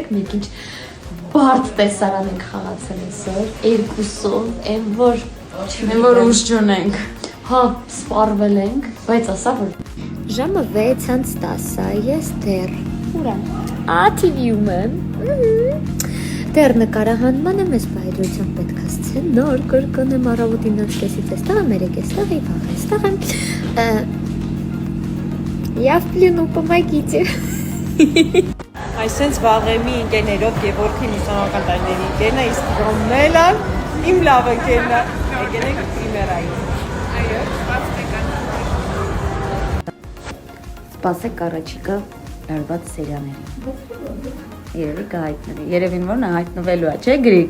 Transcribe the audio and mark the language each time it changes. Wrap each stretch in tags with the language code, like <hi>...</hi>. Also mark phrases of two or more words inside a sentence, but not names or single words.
<hy>մենք ինչ բարդ տեսարան ենք խաղացել այսօր, երկուսով, այն որ ուժ չունենք։ Հա, սպառվել ենք, բայց ասա որ ժամը 6:10 է, ես դեռ ուրա։ TV-ում եմ։ Դեռ նկարահանման եմ, ես բայդրությամբ պետք է սցենար կրկնեմ առավոտին 9:30-ից էստեղ եմ, 3:00-ից եւ վաղ էստեղ եմ։</hy> <ru>Я в плену, помогите։</ru> <hy>Այսենց վաղեմի ընկերներով Գևորգի մուսանական տարիների ընկերն է, իսկ Ռոմելան իմ լավ ընկերն է։ Եկեք պրիմերային։ Այո, Սպասեք առաջիկա լարված սերիաներին։ Երևի կհայտնվի։ Երևին որ նա հայտնվելու է, չէ՞ Գրիգ։</hy>